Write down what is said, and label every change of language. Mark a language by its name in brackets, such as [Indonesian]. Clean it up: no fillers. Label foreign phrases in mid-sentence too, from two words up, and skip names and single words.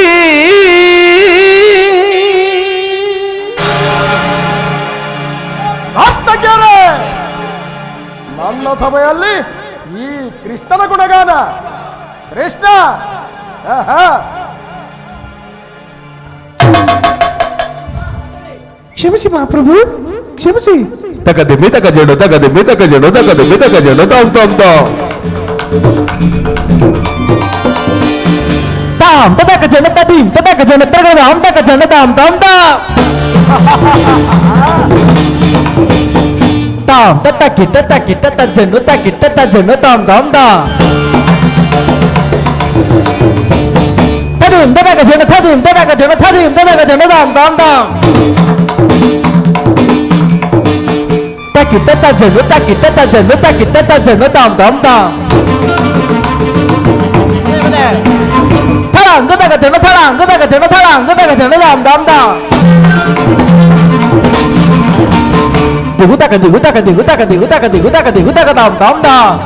[Kannada] ನರ್ತಕಿಯರೇ, ನನ್ನ ಸಭೆಯಲ್ಲಿ ಈ ಕೃಷ್ಣನ ಗುಣಗಾನ. ಕೃಷ್ಣ ಆಹಾ. ಕ್ಷಮಿಸಿ ಮಹಾಪ್ರಭು, ಕ್ಷಮಿಸಿ. ತಗದಿಮ್ಮಿ ತಗಜಡು ತಗದಿಮ್ಮಿ ತಗಜಡು ತಗದಿಮ್ಮಿ ತಗಜಡು ತಾಮ್ ತಾಮ್ ತಾಮ್ ತಾಮ್ ತದಕ ಜನ ತದೀಂ ತದಕ ಜನ ತಗದಾಂ ತಕ ಜನ ತಾಮ್ ತಾಮ್ ತಾಮ್ ತಾಮ್ ತಕ್ಕಿಟ್ಟ ತಕ್ಕಿಟ್ಟ ತಜ್ಜನ್ನು ತಕ್ಕಿಟ್ಟ ತಜ್ಜನ್ನು ತಾಮ್ ತಾಮ್ ತಾಮ್ ತದೀಂ ತದಕ ಜನ ತದೀಂ ತದಕ ಜನ ತದೀಂ ತದಕ ಜನ ತಾಮ್ ತಾಮ್ ತಾಮ್ takitta tajanu tam tam tam tharang daga jana tam tam tam digu taka tam tam tam